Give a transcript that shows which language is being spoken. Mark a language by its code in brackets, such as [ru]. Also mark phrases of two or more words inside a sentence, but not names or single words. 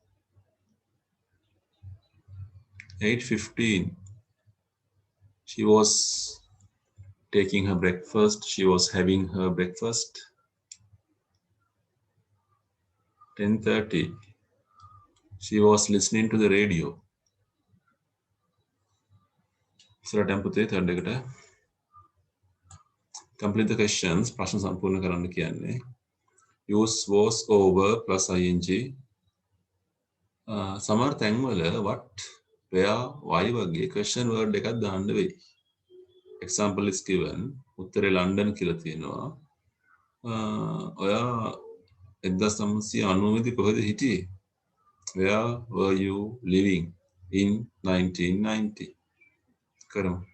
[en] 8:15, she was taking her breakfast. She was having her breakfast. 10:30, she was listening to the radio. [si] ඉස්සරහට පුතේ third එකට [en] complete the questions. [si] ප්‍රශ්න සම්පූර්ණ කරන්න කියන්නේ. [en] Use was over plus ing. [si] සමහර තැන්වල [en] what, where, why [si] වගේ question word එකක් දාන්න වෙයි. [en] Example is given. [si] උත්තරේ ලන්ඩන් කියලා තියෙනවා. ඔයා 1990 දී කොහෙද හිටියේ? [en] Where were you living in 1990? [si] කරමු.